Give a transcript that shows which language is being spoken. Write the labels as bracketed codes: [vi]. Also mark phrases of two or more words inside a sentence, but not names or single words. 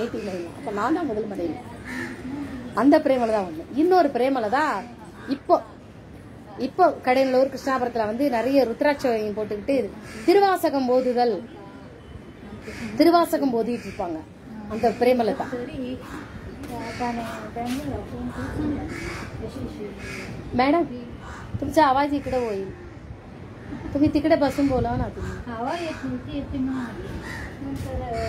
[ta] 89. அப்ப நான் தான் முதல் மனைவி. அந்த பிரேமலதா ஒண்ணு. இன்னொரு பிரேமலதா இப்போ கடையநல்லூர் கிருஷ்ணாபுரத்துல வந்து நிறைய ருத்ராட்சம் போட்டுக்கிட்டு திருவாசகம் போதிட்டு இருப்பாங்க. [mr] அந்த பிரேமலதா मैडम तुमचा आवाज इकडे होईल. तुम्ही तिकडे बसून बोला ना तुम्ही. हवा येत नव्हती, येते म्हणून नंतर